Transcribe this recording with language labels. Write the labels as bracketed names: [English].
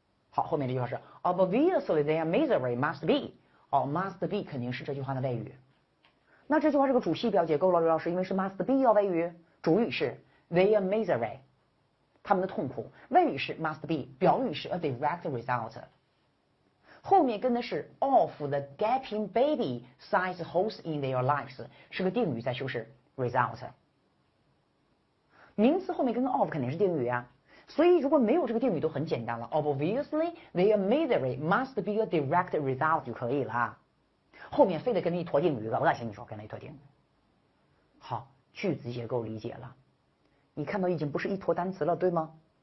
[Chinese] 好，后面这句话是 [English] obviously their misery must be， [Chinese] must be 肯定是这句话的谓语。那这句话是个主系表结构了，刘老师，因为是 must be 要谓语，主语是 their misery， 他们的痛苦，谓语是 must be， 表语是 a direct result。后面跟的是 [English] of the gaping baby size holes in their lives， [Chinese] 是个定语在修饰 result。名词后面跟个 of 肯定是定语啊，所以如果没有这个定语都很简单了 ， [English] obviously their misery must be a direct result [Chinese] 就可以了。后面非得跟了一坨定语了，我咋跟你说跟了一坨定语？好，句子结构理解了，你看到已经不是一坨单词了，对吗？